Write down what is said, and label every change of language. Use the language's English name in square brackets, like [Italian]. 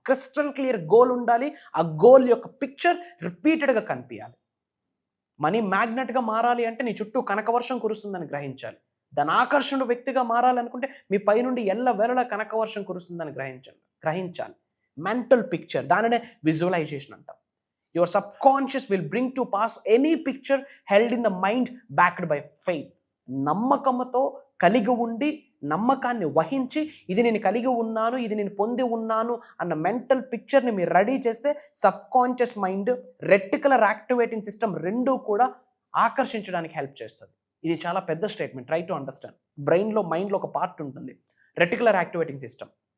[Telugu] Crystal clear goal ఉండాలి. ఆ goal యొక్క పిక్చర్ రిపీటెడ్గా కనిపించాలి. మనీ మ్యాగ్నెట్గా మారాలి అంటే నీ చుట్టూ కనకవర్షం కురుస్తుందని గ్రహించాలి. దాని ఆకర్షణ వ్యక్తిగా మారాలనుకుంటే మీ పైనుండి ఎల్లవేళలా కనకవర్షం కురుస్తుందని గ్రహించాలి. మెంటల్ పిక్చర్, దానినే విజువలైజేషన్ అంటాం. [English] Your subconscious will bring to pass any picture held in the mind backed by faith. [Telugu] నమ్మకంతో కలిగి ఉండి, నమ్మకాన్ని వహించి, ఇది నేను కలిగి ఉన్నాను, ఇది నేను పొంది ఉన్నాను అన్న మెంటల్ పిక్చర్ని మీరు రెడీ చేస్తే subconscious mind, reticular activating system రెండూ కూడా ఆకర్షించడానికి హెల్ప్ చేస్తుంది. ఇది చాలా పెద్ద స్టేట్మెంట్. [English] Try to understand. [Telugu] బ్రెయిన్లో, మైండ్లో ఒక పార్ట్ ఉంటుంది, రెటిక్యులర్ యాక్టివేటింగ్ సిస్టమ్.